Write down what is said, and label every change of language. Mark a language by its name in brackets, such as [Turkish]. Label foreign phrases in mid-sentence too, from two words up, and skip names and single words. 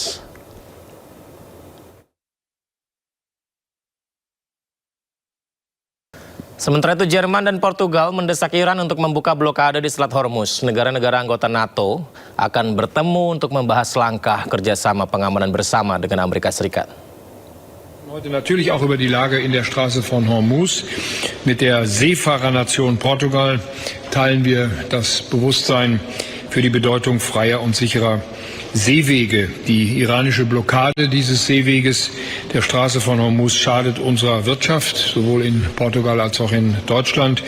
[Indonesian] Sementara itu, Jerman dan Portugal mendesak Iran untuk membuka blokade di Selat Hormuz. Negara-negara anggota NATO akan bertemu untuk membahas langkah kerjasama pengamanan bersama dengan Amerika Serikat. [German] Heute natürlich auch über die Lage in der Straße von Hormuz. Mit der Seefahrernation Portugal teilen wir das Bewusstsein für die Bedeutung freier und sicherer Seewege. Die iranische Blockade dieses Seeweges der Straße von Hormuz schadet unserer Wirtschaft, sowohl in Portugal als auch in Deutschland.